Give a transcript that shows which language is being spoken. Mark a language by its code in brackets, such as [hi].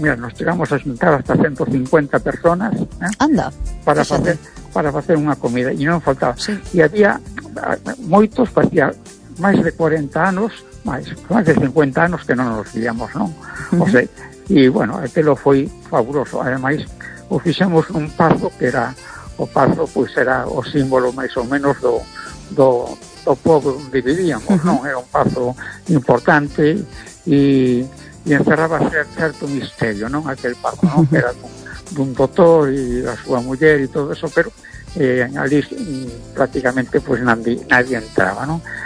[es] Mira, nos llegamos a juntar hasta 150 personas, ¿eh? Anda, para hacer una comida y non faltaba. Sí. [gl] Y había moitos, facía máis de 40 anos, máis de 50 anos que non nos víamos, ¿no? [es] O sea, y bueno, aquello foi fabuloso. [gl] Ademais, o fixemos un pazo que era o pazo, pois era o símbolo máis ou menos do pobo onde vivíamos, non? Era un pazo importante e encerraba certo misterio, non? Aquel pazo, non? Que era dun doutor e a súa muller e todo eso, pero ali prácticamente pois nadie entraba, non?